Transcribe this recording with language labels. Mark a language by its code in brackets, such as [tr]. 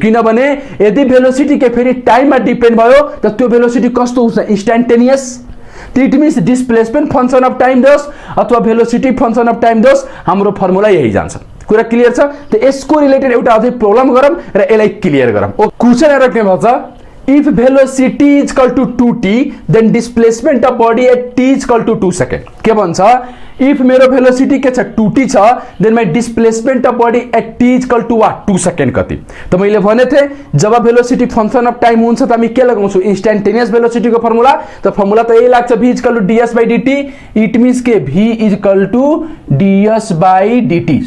[ne] किनभने यदि भेलोसिटी के फेरि टाइममा डिपेन्ड भयो त त्यो भेलोसिटी कस्तो हुन्छ? Instantaneous. It means displacement function of time दोस् अथवा भेलोसिटी फंक्सन अफ टाइम दोस्, हाम्रो फर्मुला यही जान्छ। कुरा क्लियर छ? त यसको रिलेटेड एउटा अझै प्रब्लम गरौँ र यसलाई क्लियर गरौँ। क्वेशन हेर के भन्छ? [en] If velocity is equal to 2t, then displacement of body at t is equal to 2 seconds. [ne] के भन्छ? If मेरो velocity के छ? [en] 2t छ, then my displacement of body at t is equal to what? [ne] 2 second कति? त मैले भने थे जब velocity function of time हुन्छ त हामी के लगाउँछौ? instantaneous velocity को फर्मुला। त फर्मुला त यही लाग्छ, v = ds/dt। it means के v = ds/dt।